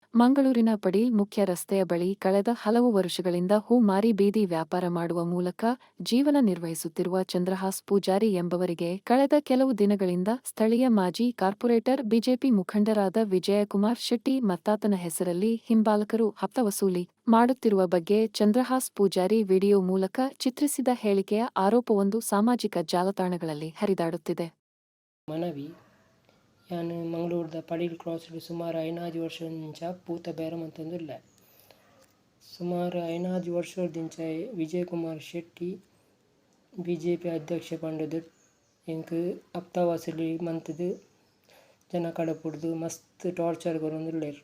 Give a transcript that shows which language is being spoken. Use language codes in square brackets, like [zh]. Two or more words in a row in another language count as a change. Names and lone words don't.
[kn] ಮಂಗಳೂರಿನ ಪಡಿ ಮುಖ್ಯ ರಸ್ತೆಯ ಬಳಿ ಕಳೆದ ಹಲವು ವರ್ಷಗಳಿಂದ ಹೂ ಮಾರಿ ಬೀದಿ ವ್ಯಾಪಾರ ಮಾಡುವ ಮೂಲಕ ಜೀವನ ನಿರ್ವಹಿಸುತ್ತಿರುವ ಚಂದ್ರಹಾಸ್ ಪೂಜಾರಿ ಎಂಬವರಿಗೆ ಕಳೆದ ಕೆಲವು ದಿನಗಳಿಂದ ಸ್ಥಳೀಯ ಮಾಜಿ ಕಾರ್ಪೊರೇಟರ್ ಬಿಜೆಪಿ ಮುಖಂಡರಾದ ವಿಜಯಕುಮಾರ್ ಶೆಟ್ಟಿ ಮತ್ತಾತನ ಹೆಸರಲ್ಲಿ ಹಿಂಬಾಲಕರು ಹಪ್ತ ವಸೂಲಿ ಮಾಡುತ್ತಿರುವ ಬಗ್ಗೆ ಚಂದ್ರಹಾಸ್ ಪೂಜಾರಿ ವಿಡಿಯೋ ಮೂಲಕ ಚಿತ್ರಿಸಿದ ಹೇಳಿಕೆಯ ಆರೋಪವೊಂದು ಸಾಮಾಜಿಕ ಜಾಲತಾಣಗಳಲ್ಲಿ ಹರಿದಾಡುತ್ತಿದೆ. [tcy] ಮನವಿ ಯಾನ್ ಮಂಗಳೂರದ ಪಡೀಲ್ ಕ್ರಾಸ್ಡ್ ಸುಮಾರು 5 ವರ್ಷದಿಂದ ಪೂತ ಬೇರಂ ಅಂತಂದಿಲ್ಲ. ಸುಮಾರು 5 ವರ್ಷದಿಂದ ವಿಜಯಕುಮಾರ್ ಶೆಟ್ಟಿ ಬಿಜೆಪಿ ಅಧ್ಯಕ್ಷ ಪಂಡದು ಇಂಕ್ ಹಪ್ತ ವಸೂಲಿ ಮಂತದು ಜನ ಕಡಪುಡ್ದು ಮಸ್ತ್ ಟಾರ್ಚರ್ ಕೊರೊಂದುಲ್ಲೇರು.